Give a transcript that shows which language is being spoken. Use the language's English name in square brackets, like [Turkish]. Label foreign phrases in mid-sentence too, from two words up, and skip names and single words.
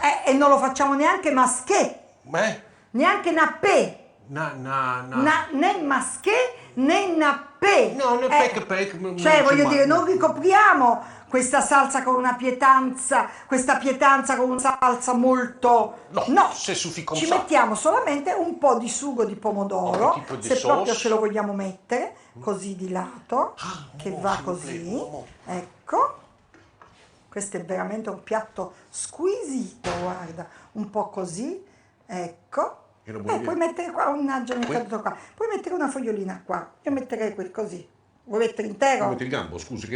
[Italian] E non lo facciamo neanche masché, neanche nappé. Na. Né masché né nappé. pe. No, non è che Cioè, voglio insomma, dire, non ricopriamo questa salsa con una pietanza, questa pietanza con una salsa molto... No, No, [French] c'est suffit comme [Italian] ci [French] ça. [Italian] mettiamo solamente un po' di sugo di pomodoro, [French] Un petit peu di [Italian] se proprio [French] sauce. [Italian] ce lo vogliamo mettere, così di lato, che oh, va [French] s'il vous plaît, [Italian] così. oh. Ecco. Questo è veramente un piatto squisito, guarda, un po' così, ecco. E lo vuoi Puoi dire? mettere qua, mannaggia, mi è caduto qua. Puoi mettere una fogliolina qua, io metterei così. Vuoi mettere intero? Metti il gambo, scusi, che